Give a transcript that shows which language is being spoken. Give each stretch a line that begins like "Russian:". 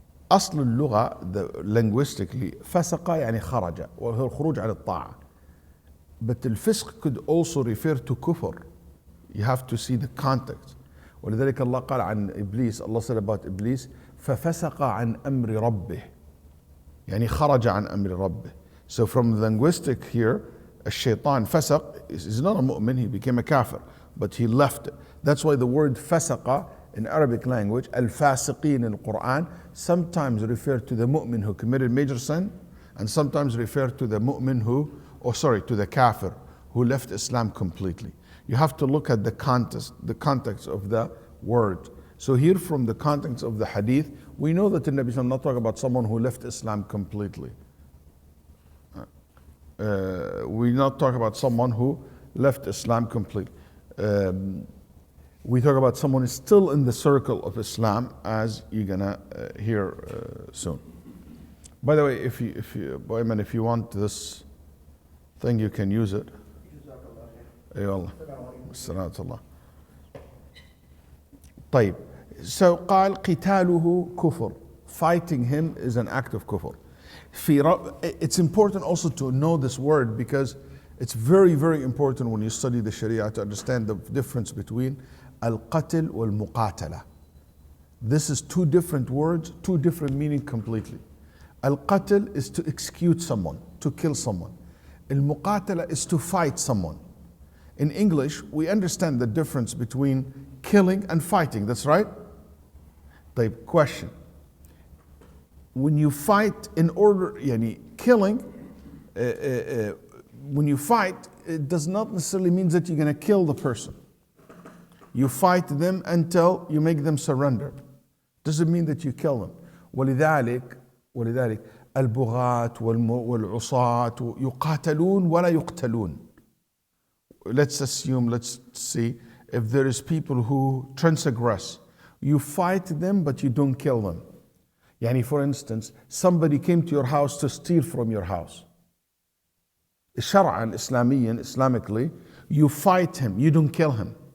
Arabic: أصل اللغة linguistically فسق يعني خرج وهو الخروج عن الطاعة.
English: But الفسق could also refer to kufr. You have to see the context.
Arabic: ولذلك الله قال عن إبليس,
English: Allah said about Iblis,
Arabic: ففسق عن أمر ربه. يعني خرج عن أمر ربه.
English: So from the linguistic here,
Arabic: الشيطان فسق
English: is not a mu'min, he became a kafir, but he left it. That's why the word فسق in Arabic language, al-fasiqeen in the Quran, sometimes refer to the mu'min who committed major sin, and sometimes refer to the mu'min to the kafir who left Islam completely. You have to look at the context of the word. So here from the context of the hadith, we know that the Nabi is not talking about someone who left Islam completely. We're not talking about someone who left Islam completely. We talk about someone who is still in the circle of Islam, as you're gonna hear soon. By the way, if you want this thing, you can use it.
Arabic: أيوة السلام الله. طيب. So قال قتاله كفر.
English: Fighting him is an act of kufr. It's important also to know this word because it's very, very important when you study the Sharia to understand the difference between al-qatl wal-muqatala. This is two different words, two different meanings completely. Al-qatl is to execute someone, to kill someone. Al-muqatala is to fight someone. In English, we understand the difference between killing and fighting, that's right? Type question. When you fight killing, when you fight, it does not necessarily mean that you're going to kill the person. You fight them until you make them surrender. Doesn't mean that you kill them.
Arabic: ولذلك البغاة والعصاة يقاتلون ولا يقتلون.
English: Let's see, if there is people who transgress, you fight them but you don't kill them. For instance, somebody came to your house to steal from your house.
Arabic: شرعاً إسلامياً,
English: Islamically, you fight him, you don't kill him.